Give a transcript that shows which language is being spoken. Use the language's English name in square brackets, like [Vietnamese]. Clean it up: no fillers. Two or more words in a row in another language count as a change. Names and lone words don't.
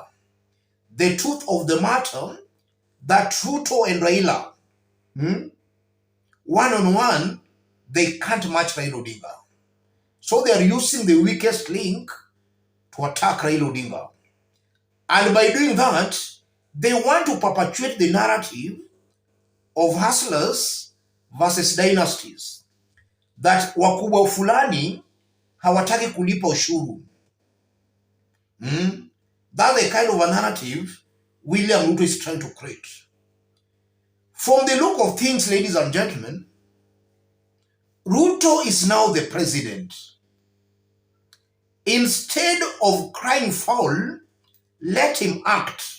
[English] The truth of the matter, that Ruto and Raila, one-on-one, they can't match Raila Odinga. So they are using the weakest link to attack Raila Odinga. And by doing that, they want to perpetuate the narrative of hustlers versus dynasties. [Swahili] That wakubwa fulani hawataki kulipa ushuru. [English] That's the kind of a narrative William Ruto is trying to create. From the look of things, ladies and gentlemen, Ruto is now the president. Instead of crying foul, let him act.